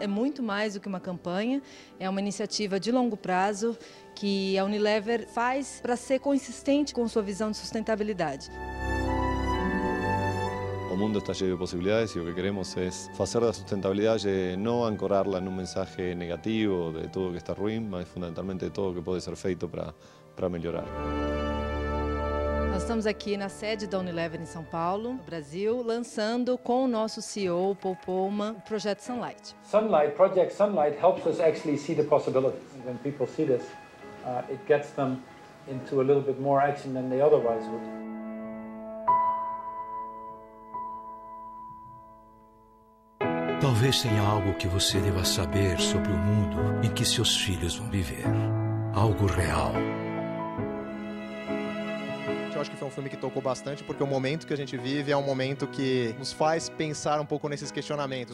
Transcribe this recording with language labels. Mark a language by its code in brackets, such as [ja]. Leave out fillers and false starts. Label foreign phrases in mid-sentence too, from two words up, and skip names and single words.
[pt] É muito mais do que uma campanha, é uma iniciativa de longo prazo que a Unilever faz para ser consistente com sua visão de sustentabilidade. [es] O mundo está lleno de posibilidades y lo que queremos es hacer la sustentabilidad no ancorarla en un mensaje negativo de todo que está [pt] ruim, mas fundamentalmente de todo que pode ser feito para melhorar. Nós estamos aqui na sede da Unilever em São Paulo, no Brasil, lançando com o nosso CEO, Paul Polman, o projeto Sunlight. [en] Project Sunlight helps us actually see the possibilities. When people see this, it gets them into a little bit more action than they otherwise would. [pt] Talvez tenha algo que você deva saber sobre o mundo em que seus filhos vão viver. Algo real. Eu acho que foi um filme que tocou bastante, porque o momento que a gente vive é um momento que nos faz pensar um pouco nesses questionamentos.